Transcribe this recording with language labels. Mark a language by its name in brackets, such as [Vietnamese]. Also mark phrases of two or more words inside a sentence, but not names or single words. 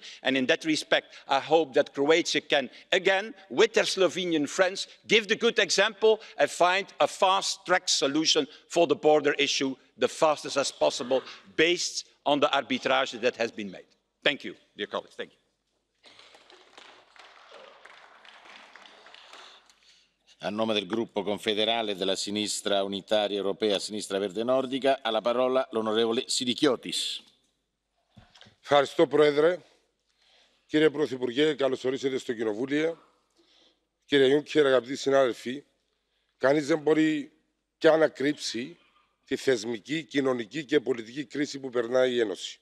[English] And in that respect, I hope that Croatia can, again, with their Slovenian friends, give the good example and find a fast-track solution for the border issue, the fastest as possible, based on the arbitrage that has been made. Thank you, dear colleagues. Thank you. [Italian] A nome del gruppo confederale della sinistra unitaria europea, sinistra verde nordica, ha la parola l'onorevole Sirikiotis. [Greek] Ευχαριστώ, Πρόεδρε. Κύριε Πρωθυπουργέ, καλώς ορίσατε στο Κοινοβούλιο. Κύριε Juncker, αγαπητοί συνάδελφοι, κανείς δεν μπορεί καν να κρύψει τη θεσμική, κοινωνική και πολιτική κρίση που περνάει η Ένωση.